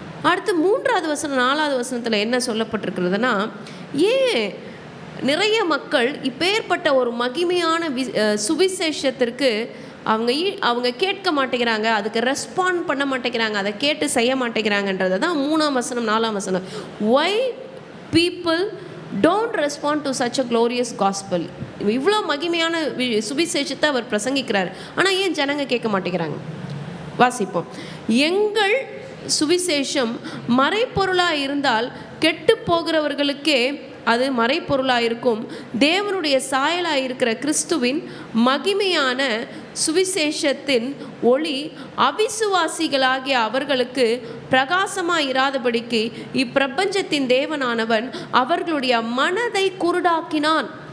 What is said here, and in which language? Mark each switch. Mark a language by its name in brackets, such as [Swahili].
[Tamil] அடுத்து 3வது வசனம் 4வது வசனத்தில் என்ன சொல்லப்பட்டிருக்கிறதுனா, ஏன் நிறைய மக்கள் இப்பேற்பட்ட ஒரு மகிமையான சுவிசேஷத்திற்கு அவங்க கேட்க மாட்டேங்கிறாங்க, அதுக்கு ரெஸ்பாண்ட் பண்ண மாட்டேங்கிறாங்க, அதை கேட்டு செய்ய மாட்டேங்கிறாங்கன்றது தான் 3ஆம் வசனம் 4ஆம் வசனம். [English] Why people don't respond to such a glorious gospel? [Tamil] இவ்வளோ மகிமையான சுவிசேஷத்தை அவர் பிரசங்கிக்கிறார், ஆனால் ஏன் ஜனங்க கேட்க மாட்டேங்கிறாங்க? வாசிப்போம். எங்கள் சுவிசேஷம் மறைப்பொருளாக இருந்தால் கெட்டு போகிறவர்களுக்கே அது மறைப்பொருளாக இருக்கும். தேவனுடைய சாயலாக இருக்கிற கிறிஸ்துவின் மகிமையான சுவிசேஷத்தின் ஒளி அவிசுவாசிகளாகிய அவர்களுக்கு பிரகாசமாக இராதபடிக்கு இப்பிரபஞ்சத்தின் தேவனானவன் அவர்களுடைய மனதை குருடாக்கினான்.